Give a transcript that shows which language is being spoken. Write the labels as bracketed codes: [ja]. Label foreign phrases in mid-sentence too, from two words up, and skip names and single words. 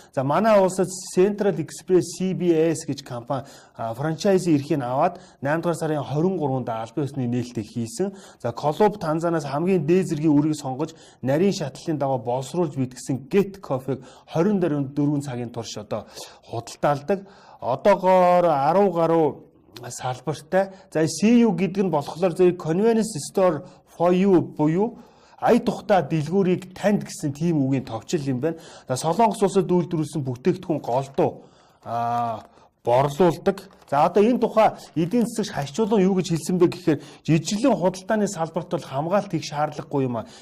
[mn] За, манай улсад Central Express, C B S гэж компани, а, франчайзи эрхийг аваад наймдугаар сарын хорин гурванд албан ёсны нээлттэй хийсэн. За, клуб Танзанаас хамгийн дээд зэргийн үрийг сонгож, нарийн шатлалын дагуу боловсруулж бит гэсэн Get Coffee-г хорин дөрвөн цагийн турш одоо худалдаалдаг. Одоогоор арав гаруй салбартай. За, C U гэдэг нь болохоор зөв [en] convenience store for you [mn] буюу ая тухтай дэлгүүрийг танд гэсэн тийм үгийн товчл юм байна. За, Солонгос улсад үйлдвэрлэсэн бүтээгдэхүүн голдуу, а, борлуулдаг. За, одоо энэ тухай эдийн засагч Хашчулан юу гэж хэлсэн бэ гэхээр жижиглэн худалдааны салбарт бол хамгаалт хийх шаардлагагүй юм а.